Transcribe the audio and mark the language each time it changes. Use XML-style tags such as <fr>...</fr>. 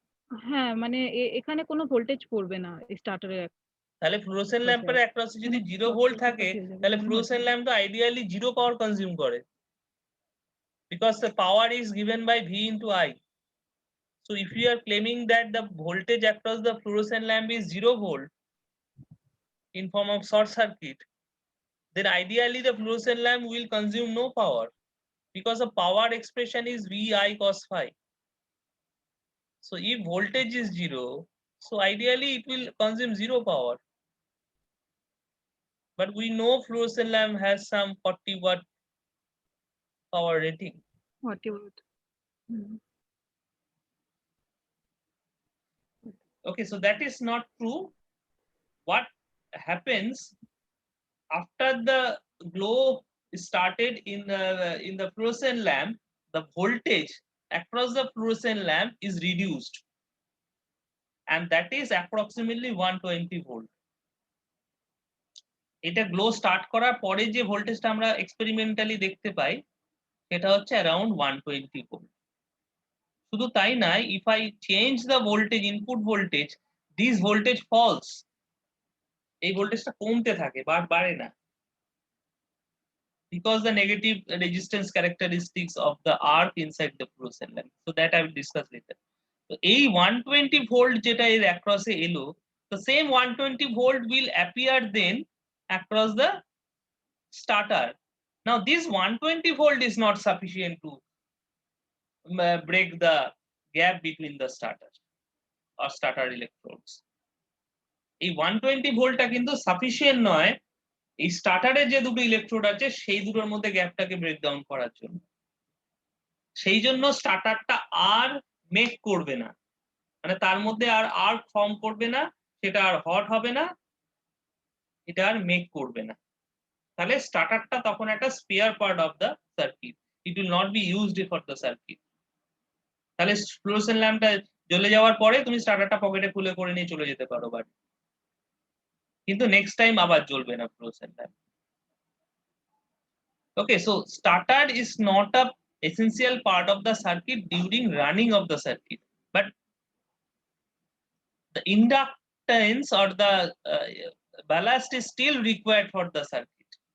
<bn>হ্যাঁ মানে এখানে কোনো ভোল্টেজ পড়বে না এই স্টার্টারের। তাহলে ফ্লুওরেসেন্ট ল্যাম্পের অ্যাক্রসে যদি 0 ভোল্ট থাকে তাহলে ফ্লুওরেসেন্ট ল্যাম্প তো আইডিয়ালি 0 পাওয়ার কনজিউম করে,</bn> <en>because the power is given by V into I. So if you are claiming that the voltage across the fluorescent lamp is 0 volt in form of short circuit, then ideally the fluorescent lamp will consume no power, because the power expression is VI cos phi. So if voltage is 0, so ideally it will consume 0 power. But we know fluorescent lamp has some 40 watt power rating. 40 watt. Okay, so that is not true. What happens after the glow started in the fluorescent lamp, the voltage across the fluorescent lamp is reduced, and that is approximately 120 volt.</en> <bn>এটা glow start করার পরে যে ভোল্টেজটা আমরা experimentally দেখতে পাই সেটা হচ্ছে around 120 volt. শুধু তাই নয়,</bn> <en>if I change the voltage, input voltage, this voltage falls,</en> <bn>এই ভোল্টেজটা কমতে থাকে, বাড়ে না,</bn> <en>because the negative resistance characteristics of the arc inside the fluorescent lamp. So that I will discuss later. So</en> <bn>এই 120 volt যেটা এর across এ এলো,</bn> <en>the same 120 volt will appear then across the starter. Now this 120 volt is not sufficient to break the gap between the starter or starter electrodes.</en> <bn>এই 120 ভোল্টটা কিন্তু sufficient নয় এই স্টার্টারের যে দুটো ইলেকট্রোড আছে সেই দুটোর মধ্যে গ্যাপটাকে ব্রেকডাউন করার জন্য। সেই জন্য স্টার্টারটা আর মেক করবে না, মানে তার মধ্যে আর আর্ক ফর্ম করবে না, সেটা আর হট হবে না, এটা আর মেক করবে না। তাহলে স্টার্টারটা তখন একটা</bn> <en>Spare part of the circuit, it will not be used for the circuit.</en> <bn>তাহলে ফ্লুওরেসেন্ট ল্যাম্পটা জ্বলে যাওয়ার পরে তুমি স্টার্টারটা পকেটে খুলে করে নিয়ে চলে যেতে পারো বাড়ি। কিন্তু নেক্সট টাইম আবার জ্বলবে না fluorescent lamp.</bn> <en>Okay, so starter is not a essential part of the circuit during running of the circuit, but the inductance or the ballast is still required for the circuit.</en>